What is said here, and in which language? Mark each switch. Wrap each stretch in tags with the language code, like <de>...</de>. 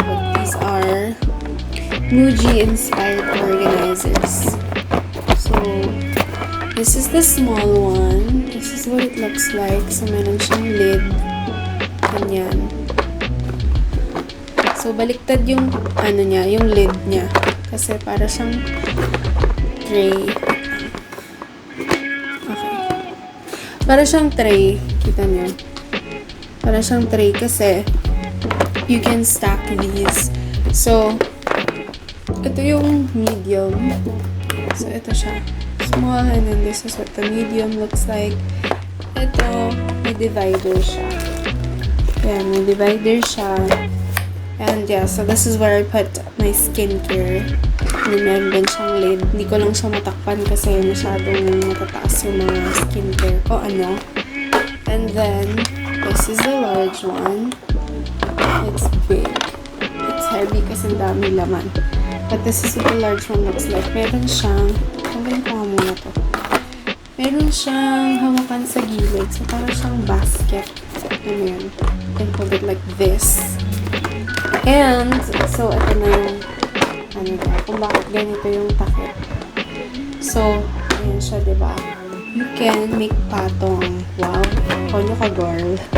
<en>But these are Muji-inspired organizers. So, this is the small one. This is what it looks like.</en> <tl>So, meron siyang lid. Ganyan. So, baliktad yung, ano niya, yung lid niya. Kasi para siyang tray. Okay. Para siyang tray. Kita niyo. Para siyang tray kasi</tl> <en>you can stack these.</en> <tl>So, ito yung medium. So, ito siya.</tl> <en>Small, and then this is what the medium looks like.</en> <tl>Ito, may divider siya. Ayan, may divider siya.</tl> <en>And yeah, so this is where I put my skincare.</en> <tl>And then meron din siyang lid. Hindi ko lang siya matakpan kasi masyadong matataas yung mga skincare ko. Ano?</tl> <en>And then, this is the large one. It's big. It's heavy</en> <tl>kasi ang dami laman.</tl> <en>But this is what the large one looks like.</en> <tl>Meron siyang, tanggalin ko nga muna to. Meron siyang hawakan sa gilid. So, parang siyang basket. Ano yun?</tl> <en>You can hold it like this.</en> <tl>And, so, ito na yung, ano ba, kung bakit ganito yung takip.</tl> <en>So,</en> <tl>ayan siya, diba?</tl> <en>You can make patong.</en> <tl>Wow, konyo ka, girl.</tl>